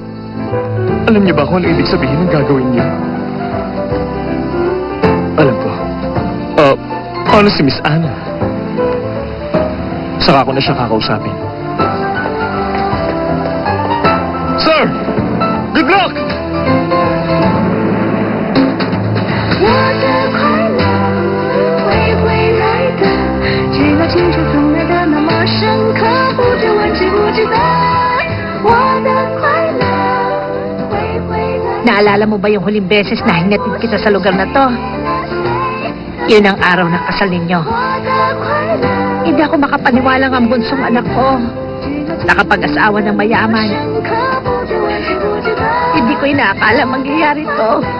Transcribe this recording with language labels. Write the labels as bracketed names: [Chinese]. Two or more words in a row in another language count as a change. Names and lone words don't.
[Filipino] Alam niyo ba kung ano ibig sabihin ng gagawin niyo? Alam ko. Ano si Miss Anna? Saka ko na siya kakausapin. [English] Sir! Good luck! [Chinese] 我的快乐会来的，直到青春从来的那么深刻，不知问知不知道，我的快乐会来。 [Filipino] Naalala mo ba yung huling beses na hinatid kita sa lugar na to? Yun ang araw ng kasal ninyo. Hindi ako makapaniwalang ang bunsong anak ko nakapag-asawa ng mayaman. Hindi ko inaakala mangyayari to.